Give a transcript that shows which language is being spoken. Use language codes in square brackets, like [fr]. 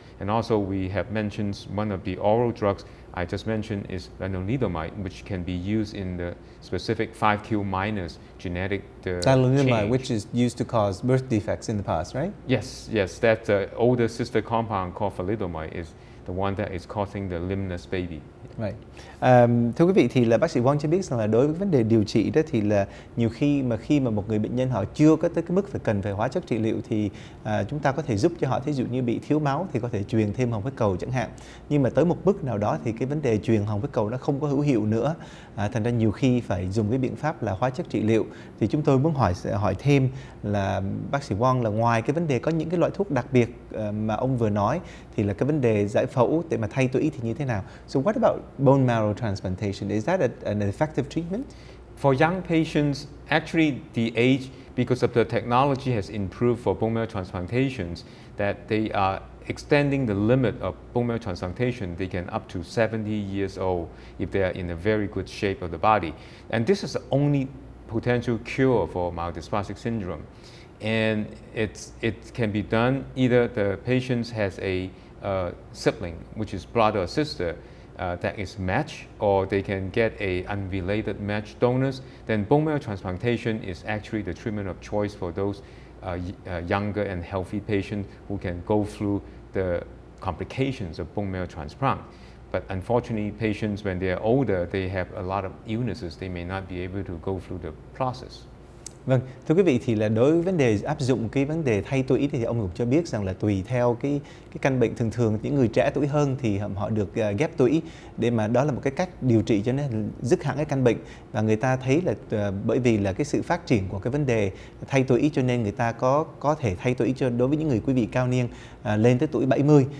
[en] And also we have mentioned one of the oral drugs I just mentioned is lenalidomide, which can be used in the specific 5q minus genetic Lenalidomide, change. which is used to cause birth defects in the past, right? Yes, that's the older sister compound called thalidomide is the one that is causing the limbless baby. Right. [vi] Thưa quý vị, thì là bác sĩ Wong cho biết rằng là đối với vấn đề điều trị đó thì là nhiều khi mà một người bệnh nhân họ chưa có tới cái mức cần phải hóa chất trị liệu thì chúng ta có thể giúp cho họ, thí dụ như bị thiếu máu thì có thể truyền thêm hồng huyết cầu chẳng hạn. Nhưng mà tới một mức nào đó thì cái vấn đề truyền hồng huyết cầu nó không có hữu hiệu nữa, thành ra nhiều khi phải dùng cái biện pháp là hóa chất trị liệu. Thì chúng tôi muốn hỏi thêm là bác sĩ Wong, là ngoài cái vấn đề có những cái loại thuốc đặc biệt mà ông vừa nói, thì là cái vấn đề giải phẫu để mà thay tủy thì như thế nào? [en] So what about bone marrow transplantation? Is that an effective treatment? For young patients, actually the age, because of the technology has improved for bone marrow transplantations, that they are extending the limit of bone marrow transplantation. They can up to 70 years old if they are in a very good shape of the body. And this is the only potential cure for myelodysplastic syndrome. And it can be done either the patient has a sibling, which is brother or sister, that is matched, or they can get a unrelated matched donors. Then bone marrow transplantation is actually the treatment of choice for those younger and healthy patients who can go through the complications of bone marrow transplant. But unfortunately, patients when they are older, they have a lot of illnesses. They may not be able to go through the process. [vi] Vâng, thưa quý vị, thì là đối với vấn đề áp dụng cái vấn đề thay tủy thì ông cũng cho biết rằng là tùy theo cái căn bệnh, thường những người trẻ tuổi hơn thì họ được ghép tủy, để mà đó là một cái cách điều trị cho nên dứt hẳn cái căn bệnh. Và người ta thấy là bởi vì là cái sự phát triển của cái vấn đề thay tủy cho nên người ta có thể thay tủy cho đối với những người quý vị cao niên lên tới tuổi 70.